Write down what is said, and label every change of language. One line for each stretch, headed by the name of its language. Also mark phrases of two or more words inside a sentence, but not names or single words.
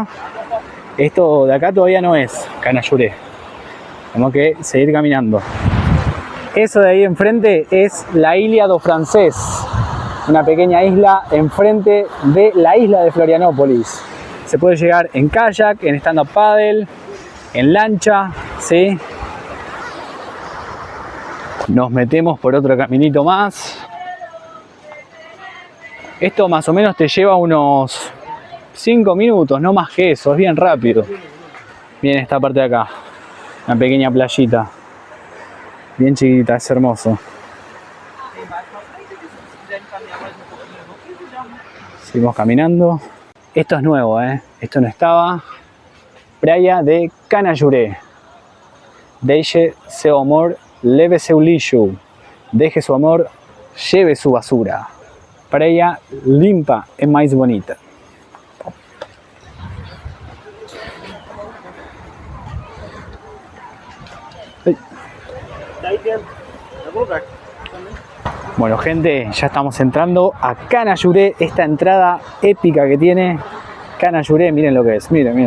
Spanish: Esto de acá todavía no es Canayuré, tenemos que seguir caminando. Eso de ahí enfrente es la Ilia do Francés, una pequeña isla enfrente de la isla de Florianópolis. Se puede llegar en kayak, en stand-up paddle, en lancha, ¿sí? Nos metemos por otro caminito más. Esto más o menos te lleva unos 5 minutos, no más que eso, es bien rápido. Miren esta parte de acá, una pequeña playita, bien chiquita, es hermoso. Seguimos caminando. Esto es nuevo, esto no estaba. Playa de Canayuré.
Portuguese: Deje seu amor, leve seu lixo.
Spanish: Deje su amor, lleve su basura.
Portuguese: Praia limpa é mais bonita.
Spanish: Bueno gente, ya estamos entrando a Canayuré, esta entrada épica que tiene Canayuré, miren lo que es, miren.